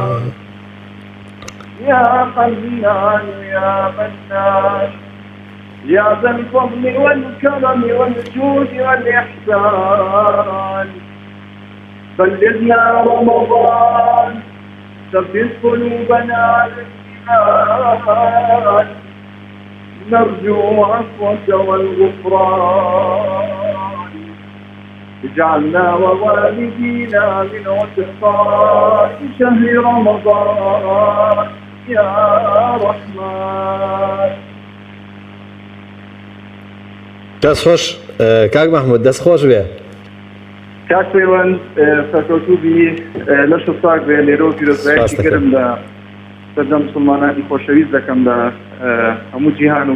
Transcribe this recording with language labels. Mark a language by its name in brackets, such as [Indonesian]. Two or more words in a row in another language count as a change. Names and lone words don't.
[Arabic] يا حنان يا منان يا ذا الفضل والكرم والجود والإحسان بلغنا رمضان ثبت قلوبنا على الإيمان نرجو عفوك والغفران اجعلنا ووالدينا من عتقاء شهر رمضان يا رحمن. [Central Kurdish] دەست خۆش کاک محمود دەست خۆش بێ. کاک پەیوەند سەرکەوتووبی لەش ساک بێ لێرەوە پیرۆزبایەکی گەرم لە سەردەم مسلمانانی خۆشەویست دەکەم لە هەموو جیهان و